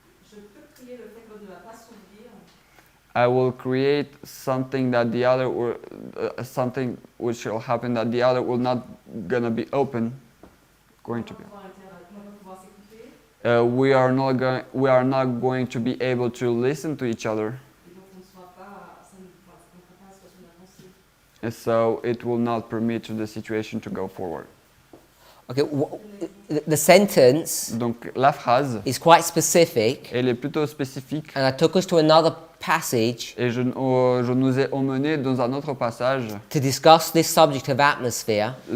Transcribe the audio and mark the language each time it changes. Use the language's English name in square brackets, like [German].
[French] je peux créer le fait que l'autre ne va pas s'ouvrir. [English] I will create something that the other will, something which will happen that the other will not gonna be going to be. We are not going to be able to listen to each other, and so it will not permit the situation to go forward. Okay, the sentence [French] Donc la phrase, [English] is quite specific, [French] elle est plutôt spécifique, [English] and I took us to another passage [French] et je nous ai emmenés dans un autre passage [English] to discuss this subject of atmosphere.